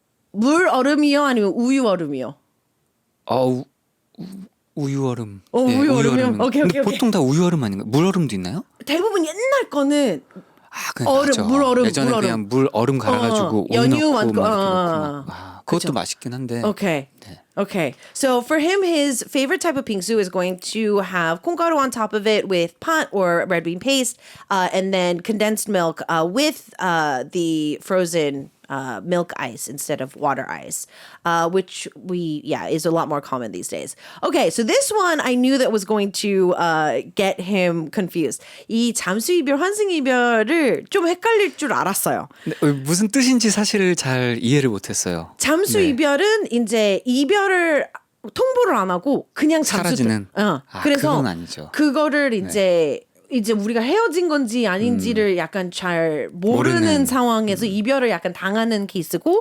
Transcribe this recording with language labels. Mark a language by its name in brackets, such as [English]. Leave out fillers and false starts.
[Korean] 물 얼음이요 아니면 우유 얼음이요? 우유 얼음. 우유 얼음이요? 얼음인 오케이, 근데 오케이, 보통 다 우유 얼음 아닌가요? 물 얼음도 있나요? 대부분 옛날 거는 그냥 얼음, 맞죠. 물 얼음, 예전에 물 얼음. 그냥 물 얼음 갈아가지고 우유 연유 넣고 많고, 막 이렇게 넣고 막. 그것도 그쵸. 맛있긴 한데. [English] Okay. Okay. So for him, his favorite type of pingsu is going to have 콩가루 on top of it with pot or red bean paste, and then condensed milk with the frozen milk ice instead of water ice, which is a lot more common these days. Okay, so this one I knew that was going to get him confused. [Korean] 이 잠수이별, 환승이별을 좀 헷갈릴 줄 알았어요. 근데 무슨 뜻인지 사실 잘 이해를 못했어요. 잠수 네. 이별은 이제 이별을 통보를 안 하고 그냥 잠수. 사라지는? 그래서 그건 아니죠. 그거를 이제 우리가 헤어진 건지 아닌지를 약간 잘 모르는 상황에서 이별을 약간 당하는 케이스고